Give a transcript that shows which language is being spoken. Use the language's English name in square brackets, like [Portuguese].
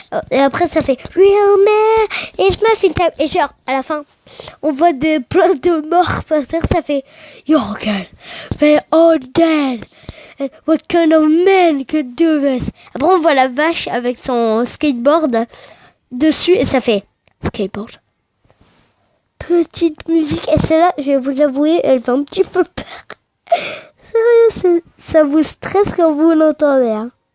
[French] Et après, ça fait [English] real man. [French] Et je me fais une table. Et genre, à la fin, on voit plein de morts par terre. Ça fait [English] Your girl, they're all dead. What kind of man could do this? [French] Après, on voit la vache avec son skateboard dessus. Et ça fait skateboard. Petite musique. Et celle-là, je vais vous avouer, elle fait un petit peu peur. Sérieux, ça vous stresse quand vous l'entendez. Hein.